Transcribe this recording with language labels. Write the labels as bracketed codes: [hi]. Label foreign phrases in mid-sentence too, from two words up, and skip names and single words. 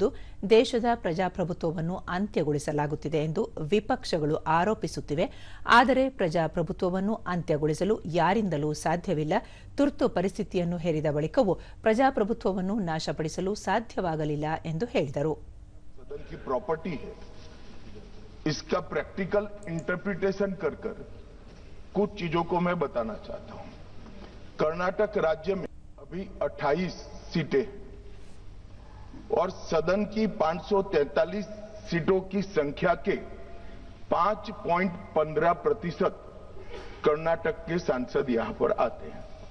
[kn] ದೇಶದ ಪ್ರಜಾಪ್ರಭುತ್ವವನ್ನು ಅಂತ್ಯಗೊಳಿಸಲಾಗುತ್ತಿದೆ ಎಂದು ವಿಪಕ್ಷಗಳು ಆರೋಪಿಸುತ್ತಿವೆ. ಆದರೆ ಪ್ರಜಾಪ್ರಭುತ್ವವನ್ನು ಅಂತ್ಯಗೊಳಿಸಲು ಯಾರಿಂದಲೂ ಸಾಧ್ಯವಿಲ್ಲ. ತುರ್ತು ಪರಿಸ್ಥಿತಿಯನ್ನು ಹೇರಿದ ಬಳಿಕವೂ ಪ್ರಜಾಪ್ರಭುತ್ವವನ್ನು ನಾಶಪಡಿಸಲು ಸಾಧ್ಯವಾಗಲಿಲ್ಲ ಎಂದು ಹೇಳಿದರು. [hi] कुछ चीजों को मैं बताना चाहता हूं। कर्नाटक राज्य में अभी 28 सीटें और सदन की 543 सीटों की संख्या के 5.15% कर्नाटक के सांसद यहां पर आते हैं।